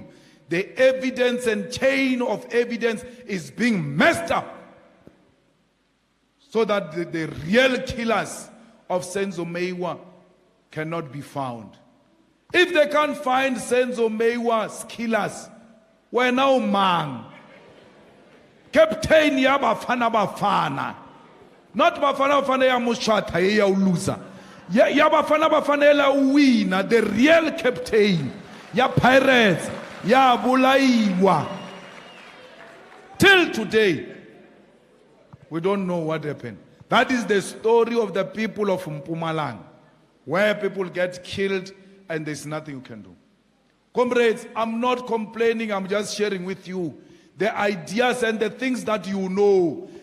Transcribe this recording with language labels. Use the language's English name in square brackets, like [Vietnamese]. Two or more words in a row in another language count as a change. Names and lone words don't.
[English] The evidence and chain of evidence is being messed up so that the real killers of Senzo Mewa cannot be found. If they can't find Senzo Mewa's killers, we're now man. Captain ya Bafana Bafana. Not Bafana Bafana ya Mushata ya loser. Ya Bafana Bafana la winner, the real captain. [Northern Sotho] Ya pirates. Ya bulaiwa. [English] Till today, we don't know what happened. That is the story of the people of Mpumalanga, where people get killed and there's nothing you can do. Comrades, I'm not complaining, I'm just sharing with you the ideas and the things that you know.